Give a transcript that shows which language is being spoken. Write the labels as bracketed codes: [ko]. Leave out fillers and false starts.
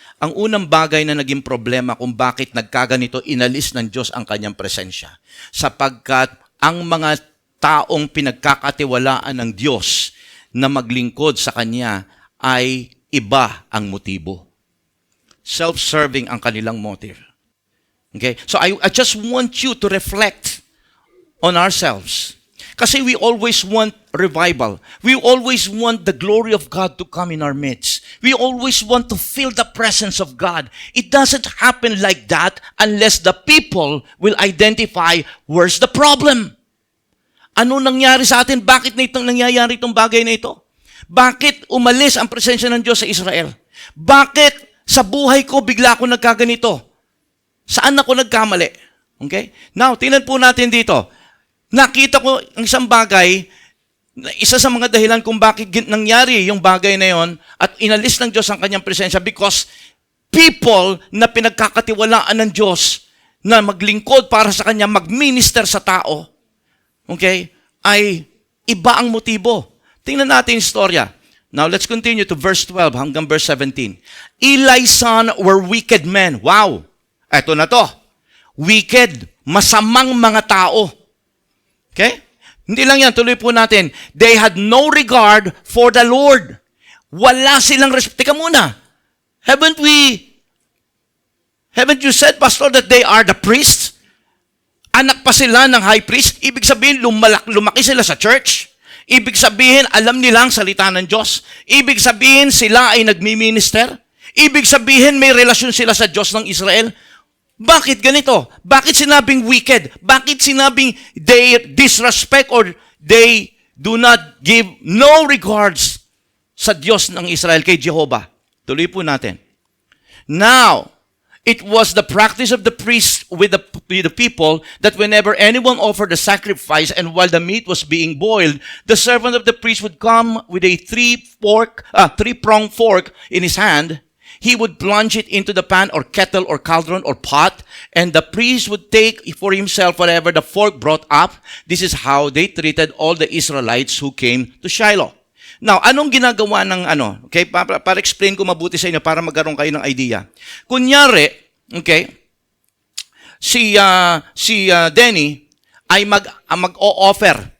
[tl] Ang unang bagay na naging problema kung bakit nagkaganito, inalis ng Diyos ang kanyang presensya. Sapagkat ang mga taong pinagkakatiwalaan ng Diyos na maglingkod sa Kanya ay iba ang motibo. Self-serving ang kanilang motive. Okay? [en] So I just want you to reflect on ourselves. Kasi we always want revival. We always want the glory of God to come in our midst. We always want to feel the presence of God. It doesn't happen like that unless the people will identify where's the problem. [tl] Ano nangyari sa atin? Bakit nangyayari itong bagay na ito? Bakit umalis ang presensya ng Diyos sa Israel? Bakit sa buhay ko bigla ako nagkaganito? Saan ako nagkamali? Okay? Now, tingnan po natin dito. Nakita ko ang isang bagay, isa sa mga dahilan kung bakit nangyari yung bagay na yon at inalis ng Diyos ang kanyang presensya because people na pinagkakatiwalaan ng Diyos na maglingkod para sa kanya, mag-minister sa tao, okay, ay iba ang motibo. Tingnan natin yung istorya. Now, [en] let's continue to verse 12 [tl] hanggang verse 17. [en] Eli's son were wicked men. [tl] Wow! Eto na to. Wicked, masamang mga tao. Okay? Hindi lang yan, tuloy po natin. [en] They had no regard for the Lord. [tl] Wala silang respect. Teka muna. [en] Haven't you said, Pastor, that they are the priests? [tl] Anak pa sila ng high priest? Ibig sabihin, lumaki sila sa church? Ibig sabihin, alam nila ang salita ng Diyos? Ibig sabihin, sila ay nagmi-minister? Ibig sabihin, may relasyon sila sa Diyos ng Israel? Bakit ganito? Bakit sinabing wicked? Bakit sinabing [en] they disrespect or they do not give no regards [tl] sa Diyos ng Israel, kay Jehovah? Tuloy po natin. [en] Now, it was the practice of the priests with the people that whenever anyone offered a sacrifice and while the meat was being boiled, the servant of the priest would come with a three-pronged fork in his hand. He would plunge it into the pan or kettle or cauldron or pot, and the priest would take for himself whatever the fork brought up. This is how they treated all the Israelites who came to Shiloh. [tl] Now, anong ginagawa ng Okay, para explain ko mabuti sa inyo para magkaroon kayo ng idea. Kunyari, okay, si Denny ay mag-o-offer